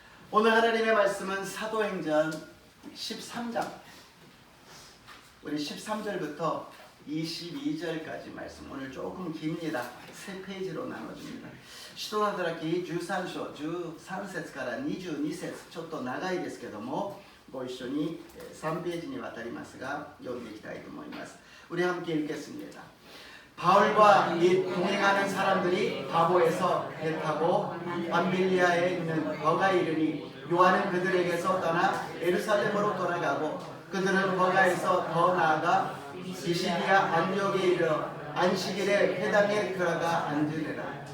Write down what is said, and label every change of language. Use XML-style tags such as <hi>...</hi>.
<ko>오늘 하나님의 말씀은 사도행전 13장, 우리 13절부터 22절까지 말씀. 오늘 조금 깁니다. 3페이지로 나눠줍니다.</ko> <ja>使徒働き13章13節から22節、ちょっと長いですけどもご一緒に3ページにわたりますが読んでいきたいと思います。</ja> <ko>우리 함께 읽겠습니다. 바울과 및 동행하는 사람들이 바보에서 배 타고 밤빌리아에 있는 버가에 이르니 요한은 그들에게서 떠나 예루살렘으로 돌아가고 그들은 버가에서 더 나아가 비시디아 안디옥에 이르러 안식일에 회당에 들어가 앉으리라.</ko>